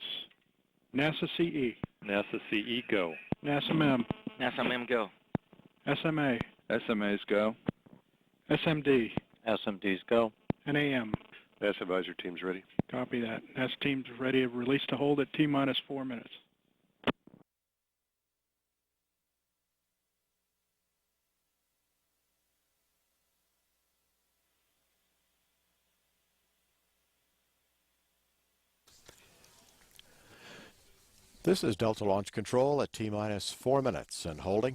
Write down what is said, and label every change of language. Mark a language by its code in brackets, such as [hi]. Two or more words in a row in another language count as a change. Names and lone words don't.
[en] NASA CE. NASA CE go. NASA MEM. NASA MEM go. SMA. SMAs go. SMD. SMDs go. NAM. NASA advisor team's ready. Copy that. NASA team's ready to release the hold at T-minus 4 minutes. This is Delta Launch Control at T-minus 4 minutes and holding.